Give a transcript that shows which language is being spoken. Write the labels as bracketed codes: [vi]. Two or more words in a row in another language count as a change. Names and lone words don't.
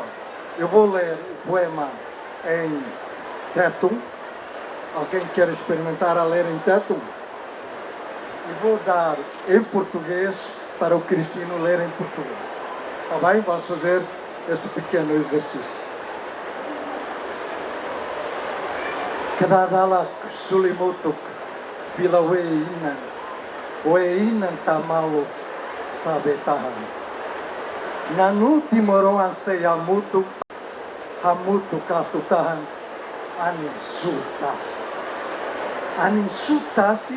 [pt] Eu vou ler o poema em tetum. Alguém quer experimentar a ler em tetum? E vou dar em português para o Cristino ler em português. Está bem? Vamos fazer este pequeno exercício. [tet] Kadadalak sulimutuk vila weinan tamalo sabetahan. Nanu timoroan seyamutuk hamutuk katutahan anin sutasi